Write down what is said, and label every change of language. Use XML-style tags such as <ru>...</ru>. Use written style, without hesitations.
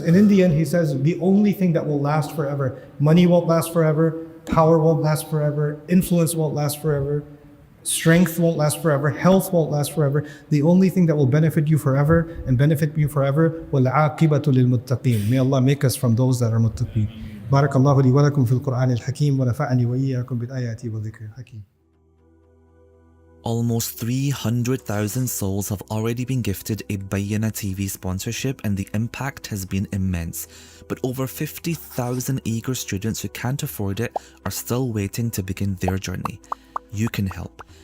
<en>And in the end, He says, the only thing that will last forever, money won't last forever, power won't last forever, influence won't last forever, strength won't last forever, health won't last forever. The only thing that will benefit you forever and benefit me forever,</en> <ar>وَالْعَاقِبَةُ لِلْمُتَّقِينَ.</ar> <en>May Allah make us from those that are muttaqeen.</en> <ar>بارك الله لي ولكم في القرآن الحكيم ونفعني وإياكم بالآيات والذكر الحكيم.</ar> <en>Almost 300,000 souls have already been gifted a Bayyinah TV sponsorship, and the impact has been immense. But over 50,000 eager students who can't afford it are still waiting to begin their journey. You can help.</en>